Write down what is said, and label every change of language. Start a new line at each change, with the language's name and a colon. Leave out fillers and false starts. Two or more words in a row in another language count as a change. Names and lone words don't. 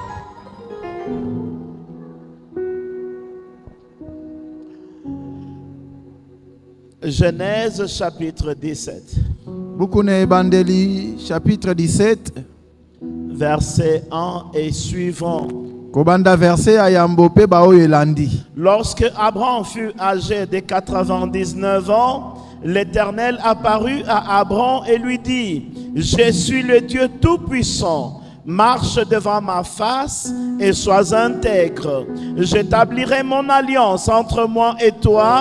French: Genèse chapitre 17.
Lingala: Bukune Bandeli chapitre 17.
French: Verset 1 et suivant.
Lingala: Kobanda verset ayambope bao yelandi.
French: Lorsque Abraham fut âgé de 99 ans, l'Éternel apparut à Abraham et lui dit: Je suis le Dieu Tout-Puissant. Marche devant ma face et sois intègre. J'établirai mon alliance entre moi et toi.